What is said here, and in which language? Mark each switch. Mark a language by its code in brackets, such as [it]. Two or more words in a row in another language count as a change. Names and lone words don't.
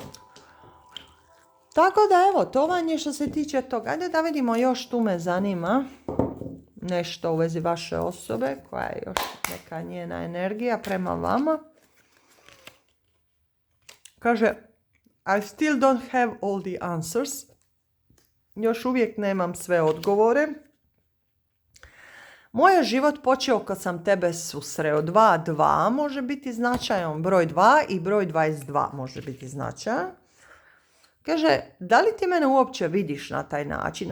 [hr] Tako da evo, to vam je što se tiče toga. Ajde da vidimo još, tu me zanima nešto u vezi vaše osobe, koja je još neka njena energija prema vama. [en] Kaže, I still don't have all the answers. [hr] Još uvijek nemam sve odgovore. Moj je život počeo kad sam tebe susreo. 2 može biti značajan, broj 2 i broj 22 može biti značajan. Kaže, da li ti mene uopće vidiš na taj način?